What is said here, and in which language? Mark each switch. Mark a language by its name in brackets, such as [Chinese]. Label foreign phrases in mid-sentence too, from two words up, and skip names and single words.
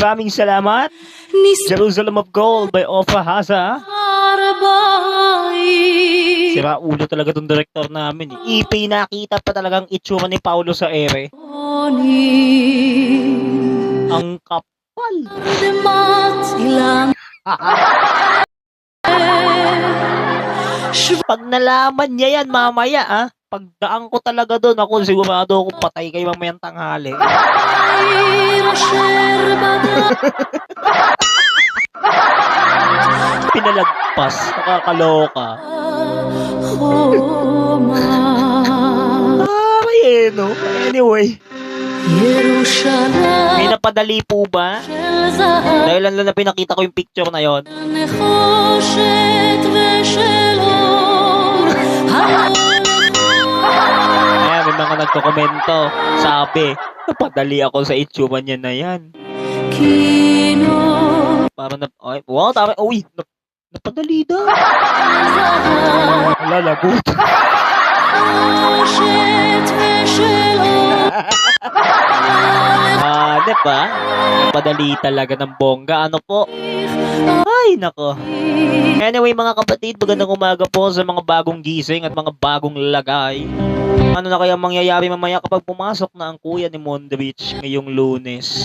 [Filipino] Maraming salamat. [English] Jerusalem of Gold by Ofa Haza. נסarbay [Filipino] Sira ulo talaga tong director namin. Ipinakita pa talagang itsura ni Paulo sa ere. Ang kapal. [Hebrew] דמעת אילן [Filipino] Pag nalaman niya yan mamaya, pagdaan ko talaga doon, ako sigurado akong patay kayo mamayang tanghali. [Hebrew] שבעיר אשר בדרך [Filipino] Pinalagpas, nakakaloka. [Hebrew] חומה [Filipino] Ay, no? Anyway, may [Hebrew] ירושלים [Filipino] napadali po ba? [Hebrew] של זהב [Filipino] Dahil lang na pinakita ko yung picture na yon. [Hebrew] נחושת ושל אור, [Filipino] Ayan, may mga nagkokomento. Sabi, napadali ako sa itsura niya na yan. [Hebrew] כינו [Filipino] Para na, ay, wow, tama, uy, napadali daw. [Hebrew] זהב [Filipino] Wala, lagot. [Hebrew] נחושת ושל אור, [Filipino] Di ba? Napadali talaga ng bongga. Ano po? Ay, nako. Anyway, mga kapatid, magandang umaga po sa mga bagong gising at mga bagong lagay. Ano na kaya mangyayari mamaya kapag pumasok na ang kuya ni Mondrich ngayong Lunes?